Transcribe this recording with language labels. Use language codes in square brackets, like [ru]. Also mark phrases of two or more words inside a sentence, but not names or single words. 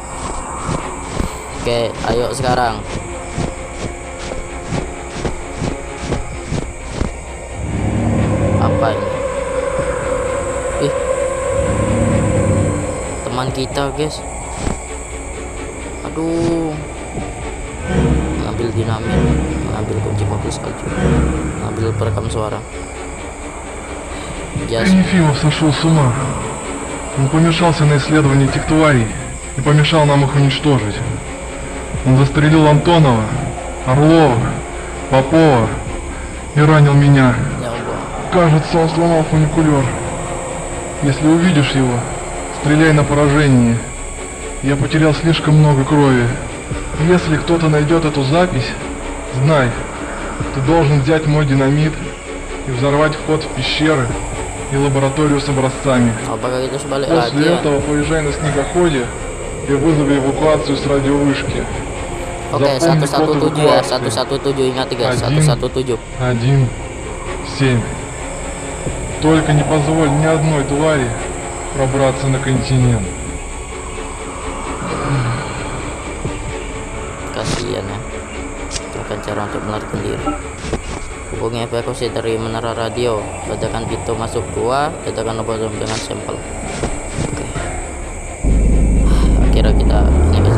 [id] Oke, ayo sekarang. Apa ini? Teman kita guys. Aduh. Ngambil dinamit, ngambil kunci mobil salju, ngambil perekam suara. [ru] Ефимов сошел с ума. Он помешался на исследовании этих тварей и помешал нам их уничтожить. Он застрелил Антонова, Орлова, Попова и ранил меня. Кажется, он сломал фуникулер. Если увидишь его, стреляй на поражение. Я потерял слишком много крови. Если кто-то найдет эту запись, знай, ты должен взять мой динамит и взорвать вход в пещеры и лабораторию с образцами. После этого поезжай на снегоходе и вызови эвакуацию с радиовышки. [id] Oke, 117 ya, 117 ingat guys, 117. 1-7. [ru] Только не позволь ни одной твари пробраться на континент. [id] Kasihan ya. Lakukan cara untuk melarikan diri. Hubungi evakuasi dari menara radio. Ledakan pintu masuk gua. Ledakan bom dengan sampel. Oke. Akhirnya kita ini guys.